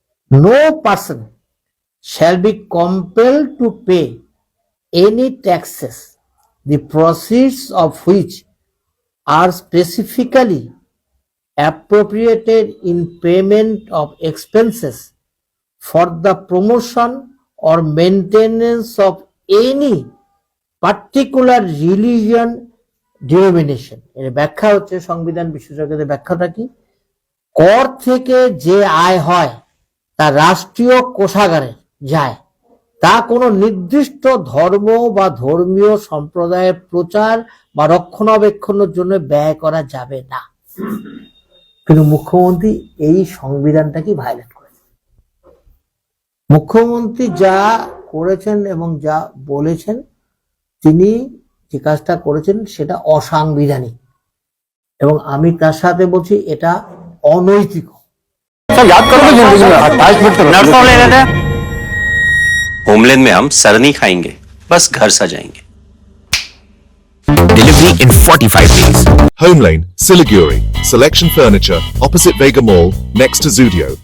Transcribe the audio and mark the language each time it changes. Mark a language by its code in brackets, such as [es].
[en] No person shall be compelled to pay any taxes, the proceeds of which are specifically appropriated in payment of expenses for the promotion or maintenance of any particular religion denomination. [bn] এর ব্যাখ্যা হচ্ছে, সংবিধান বিশেষজ্ঞদের ব্যাখ্যাটা কি, কর থেকে যে আয় হয় তা রাষ্ট্রীয় কোষাগারে যায়, তা কোনো নির্দিষ্ট ধর্ম বা ধর্মীয় সম্প্রদায়ের প্রচার বা রক্ষণাবেক্ষণের জন্য ব্যয় করা যাবে না। কিন্তু মুখ্যমন্ত্রী এই সংবিধানটাকে ভায়োলেট করেছেন। মুখ্যমন্ত্রী যা করেছেন এবং যা বলেছেন, তিনি যে কাজটা করেছেন সেটা অসাংবিধানিক, এবং আমি তার সাথে বলছি এটা অনৈতিক। [hi] होमलैंड में हम सर नहीं खाएंगे, बस घर सजाएंगे। [en] Delivery in 45 days. Homelane, Siliguri, Selection Furniture, opposite Vega Mall, next to Zudio.